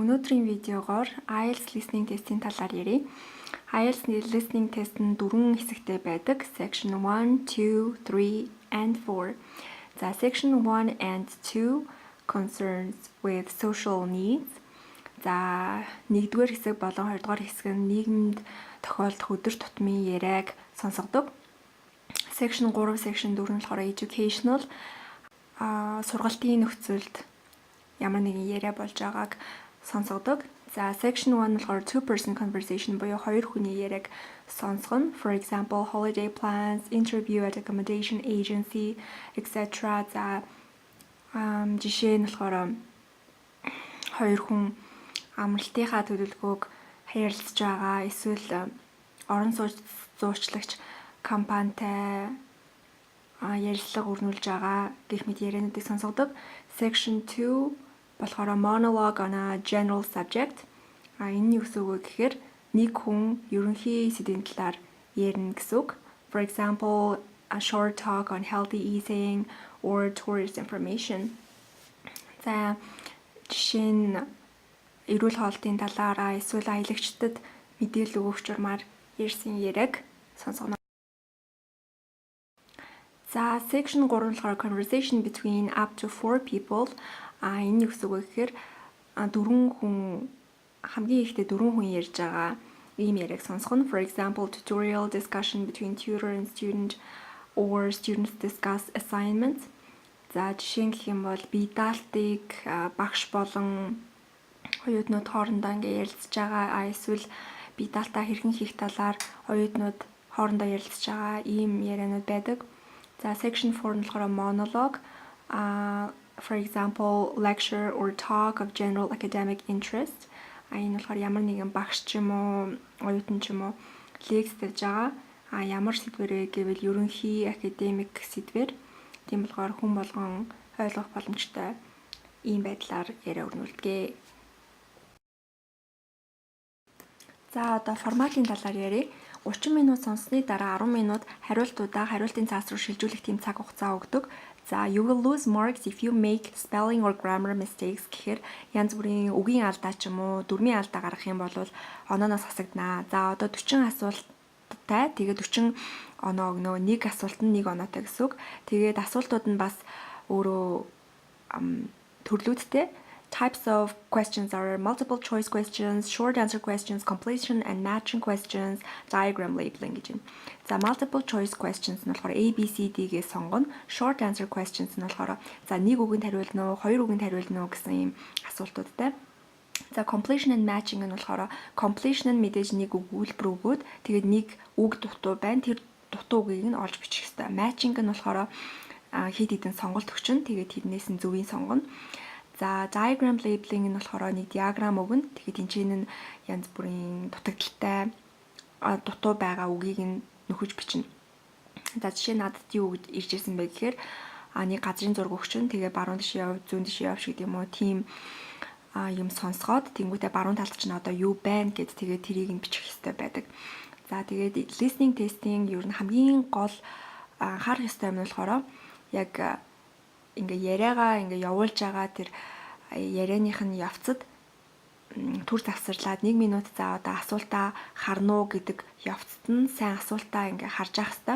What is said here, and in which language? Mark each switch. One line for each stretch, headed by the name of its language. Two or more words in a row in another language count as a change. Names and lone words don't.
Mongolian: Өнөөдрийн видеогоор IELTS
English: listening test-
Mongolian: ийн талаар ярив. IELTS
English: listening test
Mongolian: нь 4 хэсэгтэй байдаг.
English: Section 1, 2, 3 and 4. За section 1 and 2 concerns with social needs.
Mongolian: За 1-р хэсэг болон 2-р хэсэг нь нийгэмд тохиолдох өдөр тутмын яриаг сонсгодог.
English: Section 3, section 4
Mongolian: нь болохоор educational сургалтын нөхцөлд ямар нэгэн яриа болж байгааг сонсгодог. За section 1 нь болохоор
English: two-person conversation
Mongolian: буюу хоёр хүний яриаг сонсгоно.
English: For example, holiday plans, interview at accommodation agency, etc.
Mongolian: За жишээ нь болохоор хоёр хүн амралтынхаа төлөвлөгөөг ярилцж байгаа, эсвэл орон зуучлагч компанитай ярилцлага өрнүүлж байгаа гэх мэт яриануудыг сонсгодог.
English: Section 2 болохоор monologue on a general subject.
Mongolian: Энэ нь юу гэсэн үг вэ гэхээр нэг хүн ерөнхий сэдвийн талаар ярина гэсэн үг.
English: For example, a short talk on healthy eating or tourist information.
Mongolian: За жишээ нь эрүүл хоолтын талаараа эсвэл аялагчдад мэдээлэл өгөх журмаар ярьсан яриаг сонсгоно.
English: За section 3 нь болохоор conversation between up to 4 people.
Mongolian: Энэ юу гэсэн үг вэ гэхээр хамгийн ихдээ 4 хүн ярьж байгаа ийм яриаг сонсгоно.
English: For example, tutorial discussion between tutor and student or students discuss assignments.
Mongolian: За жишээ нь гэх юм бол бие даалтыг багш болон оюутнууд хоорондоо ярилцж байгаа. Эсвэл бие даалтаа хэрхэн хийх талаар оюутнууд хоорондоо ярилцж байгаа ийм ярианууд байдаг. За section 4 нь болохоор monologue.
English: For example, lecture or talk of general academic interest.
Mongolian: Энэ болохоор ямар нэгэн багш ч юм уу, оюутан ч юм уу лекц хийж байгаа. Ямар сэдвэрээ гэвэл ерөнхий академик сэдвэр. Тийм болохоор хүн болгон ойлгох боломжтой ийм байдлаар яриа өрнүүлдэг. За одоо форматын талаар ярив. 30 минут сонссны дараа 10 минут хариултын цаас руу шилжүүлэх тийм цаг хугацаа өгдөг. За
English: you will lose marks if you make spelling or grammar mistakes
Mongolian: гэхээр янз бүрийн үгийн алдаа ч юм уу, дүрмийн алдаа гаргах юм бол онооноос хасагдана. За одоо 40 асуулттай. Тэгээд 40 оноо өгнө. Нэг асуулт нь 1 оноотой гэсэн үг. Тэгээд асуултууд нь бас өөрөө төрлүүдтэй.
English: Types of questions are multiple choice questions, short answer questions, completion and matching questions, diagram labeling
Mongolian: гэж байна. За
English: multiple choice questions
Mongolian: нь болохоор A, B, C, D-гээ сонгоно.
English: Short answer questions
Mongolian: нь болохоор за нэг үгэнд хариулна уу, хоёр үгэнд хариулна уу гэсэн ийм асуултуудтай. За
English: completion and matching
Mongolian: нь болохоор completion нь мэдээж нэг үг үйлбэр өгөөд тэгээд нэг үг дутуу байна. Тэр дутуу үгийг нь олж бичих хэрэгтэй. Matching нь болохоор хэд хэдэн сонголт өгчнө. Тэгээд тэрнээс нь зөвийг сонгоно. За
English: diagram labeling
Mongolian: нь болохоор нэг диаграм өгнө. Тэгэхээр тэнцэн нь янз бүрийн дутагдaltaй дутуу байгаа үгийг нь нөхөж бичнэ. За жишээ надад юу гэж ирж ирсэн бэ гэхээр нэг газрын зураг өгчнө. Тэгээ баруун тишээ яв, зүүн тишээ яв шиг юм уу тийм юм сонсгоод тэнгуүтээ баруун талд чинь одоо юу байна гэд тэгээ тэрийг нь бичих хэрэгтэй байдаг. За тэгээд
English: listening testing
Mongolian: ер нь хамгийн гол анхаарах ёстой юм нь болохоор яг ингээ яриагаа ингээ явуулж байгаа тэр ярианых нь явцад түр завсарлаад 1 минут за одоо асуултаа харна уу гэдэг явцад нь сайн асуултаа ингээ харж явах хэрэгтэй.